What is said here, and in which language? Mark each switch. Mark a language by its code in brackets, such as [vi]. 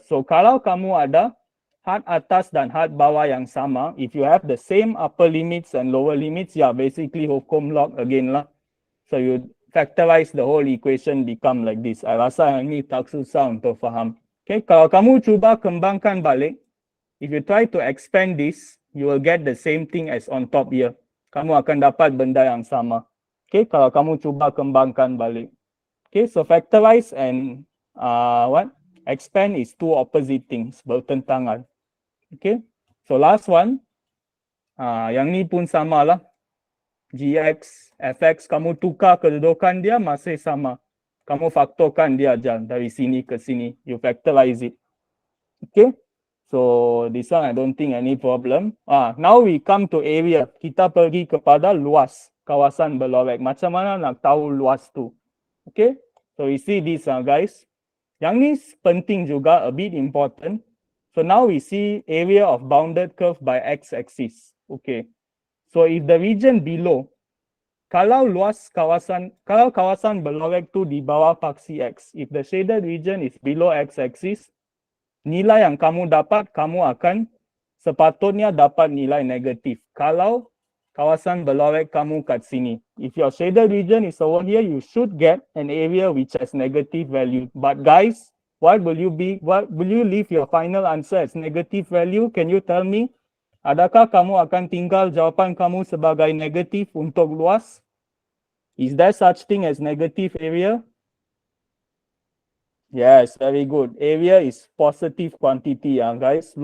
[en] So [ms] kalau kamu ada had atas dan had bawah yang sama, [en] if you have the same upper limits and lower limits, yeah, basically hukum log again lah. So you factorize the whole equation become like this. I [ms] rasa yang ni tak susah untuk faham. [en] Okay, [ms] kalau kamu cuba kembangkan balik, [en] if you try to expand this, you will get the same thing as on top here. [ms] Kamu akan dapat benda yang sama. Okay, kalau kamu cuba kembangkan balik. [en] Okay, so factorize and expand is two opposite things, [ms] bertentangan. Okay, [en] so last one, [ms] yang ni pun sama lah. Gx, fx, kamu tukar kedudukan dia masih sama. Kamu faktorkan dia aja dari sini ke sini. [en] You factorize it. Okay, so this one I don't think any problem. Now we come to area. [ms] Kita pergi kepada luas kawasan berlorek. Macam mana nak tahu luas tu? Okay, [en] so we see this guys. [ms] Yang ni penting juga, [en] a bit important. So now we see area of bounded curve by x-axis. [ms] Okay. [en] So if the region below, [ms] kalau kawasan berlorek tu di bawah paksi x, [en] if the shaded region is below x-axis, [ms] nilai yang kamu dapat, kamu akan sepatutnya dapat nilai negatif. Kalau kawasan berlorek kamu kat sini. [en] If your shaded region is over here, you should get an area which has negative value. But guys, what will you leave your final answer as negative value? Can you tell me? [ms] Adakah kamu akan tinggal jawapan kamu sebagai negatif untuk luas? [en] Is there such thing as negative area? Yes, very good. Area is positive quantity, guys.